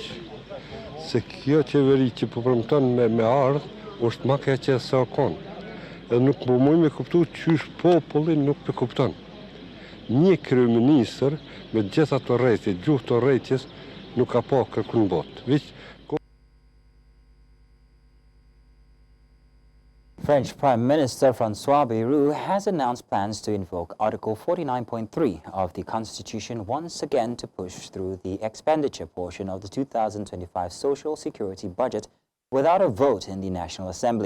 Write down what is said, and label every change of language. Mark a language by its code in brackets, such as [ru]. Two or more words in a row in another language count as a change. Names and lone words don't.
[sq] Se kjo qeveri që po premton me ardh është më e keqe se sa kon. Edhe nuk po mund me kuptu qysh populli nuk e kupton. Një kryeministër me gjitha të rrejtje, gjuhë të rrejtjes nuk ka pa kërkun botë. [en] French Prime Minister François Bayrou has announced plans to invoke Article 49.3 of the Constitution once again to push through the expenditure portion of the 2025 Social Security budget without a vote in the National Assembly.